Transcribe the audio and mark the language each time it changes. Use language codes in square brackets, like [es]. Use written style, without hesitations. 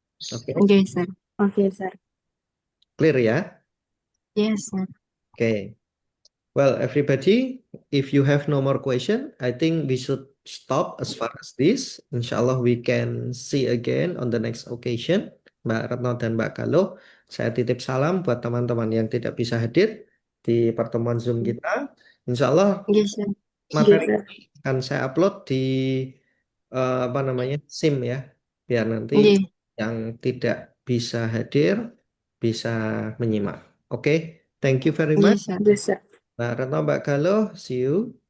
[id] Oke, [en] Oke, sir. Oke, Sir. [id] clear ya? [en] Yes, sir. [id] Oke. [en] Well, everybody, if you have no more question, I think we should stop as far as this. [ar] Insya Allah [en] we can see again on the next occasion. [id] Mbak Retno dan Mbak Galuh, saya titip salam buat teman-teman yang tidak bisa hadir di pertemuan Zoom kita. [ar] Insya Allah [en] Yes, sir. [id] Oke, materi [en] Sir. [id] ini akan saya upload di apa namanya SIM ya, biar nanti [en] Yes, [id] yang tidak bisa hadir bisa menyimak. [en] Oke, thank you very much. yes, sir. Oke, Sir. Mbak Retno, Mbak Galuh, see you.